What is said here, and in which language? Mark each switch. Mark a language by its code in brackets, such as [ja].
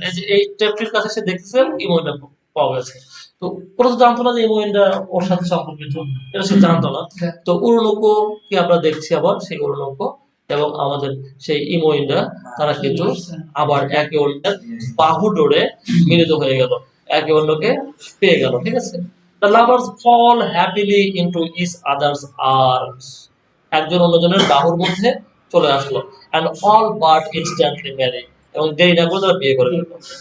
[bn] এই যে এই ট্রেফ্রির কাছে সে দেখতেছে ইমোইটা পাওয়া গেছে। তো ওরা তো জানতো না যে ইমোইটা ওর সাথে সম্পর্কিত, এটা সে জানতো না। তো উরুনোকো কি আমরা দেখছি আবার সেই উরুনোকো এবং আমাদের সেই ইমোইন্ডা তারা কিন্তু আবার একে অন্যের বাহু ডোরে মিলিত হয়ে গেল, একে অন্যকে পেয়ে গেল, ঠিক আছে। [en] The lovers fall happily into each other's arms. [bn] একজন অন্যজনের বাহুর মধ্যে চলে আসলো, [en] and all but instantly marry, [bn] এবং দেরি না করে তারা বিয়ে করে ফেললো।